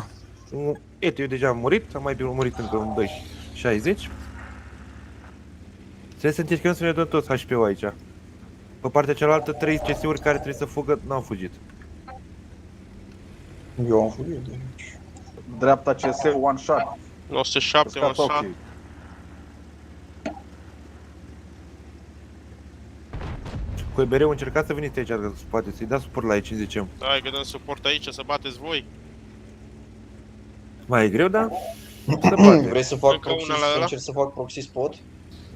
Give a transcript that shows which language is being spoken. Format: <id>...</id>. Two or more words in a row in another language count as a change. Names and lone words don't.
<ro>Iată, eu deja am murit, am mai murit încă un 260. Trebuie să încercăm să ne dăm toți HP-ul aici. Pe partea cealaltă, 3 CS-uri care trebuie să fugă, n-au fugit. Eu am fugit de aici.</ro> <en>Dreapta CS, one shot. 907, one shot.</en> <ro>Cu EBR-ul încercați să veniți aici, dacă poate să-i dați suport la E50. Hai că dăm suport aici, să bateți voi. Mai e greu, da? Vrei să fac proxy, să încerc să fac</ro> <en>proxy spot?</en>